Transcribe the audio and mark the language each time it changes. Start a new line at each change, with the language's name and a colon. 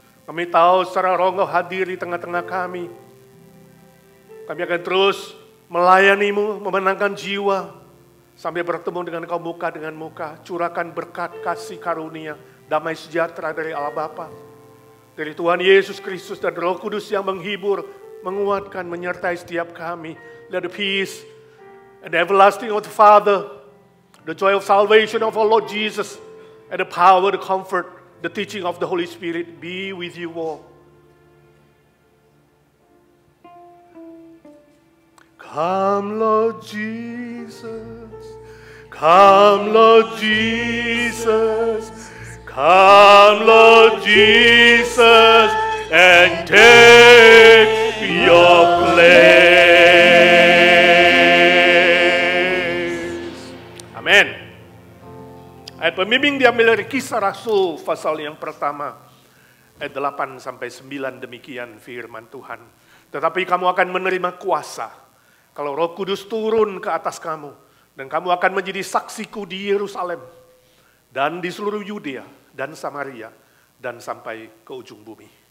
Indonesian: Kami tahu secara Roh Engkau hadir di tengah-tengah kami. Kami akan terus melayani-Mu, memenangkan jiwa, sampai bertemu dengan Kau muka dengan muka. Curahkan berkat, kasih karunia, damai sejahtera dari Allah Bapa, dari Tuhan Yesus Kristus dan Roh Kudus yang menghibur, menguatkan, menyertai setiap kami.
English: Let the peace and the everlasting of the Father, the joy of salvation of our Lord Jesus, and the power, the comfort, the teaching of the Holy Spirit be with you all. Come, Lord Jesus. Come, Lord Jesus. Come, Lord Jesus, and take your place.
Indonesian: Amin. Ayat pembimbing diambil dari Kisah Rasul pasal yang pertama, ayat 8 sampai 9, demikian firman Tuhan. Tetapi kamu akan menerima kuasa kalau Roh Kudus turun ke atas kamu, dan kamu akan menjadi saksiku di Yerusalem dan di seluruh Yudea dan Samaria dan sampai ke ujung bumi.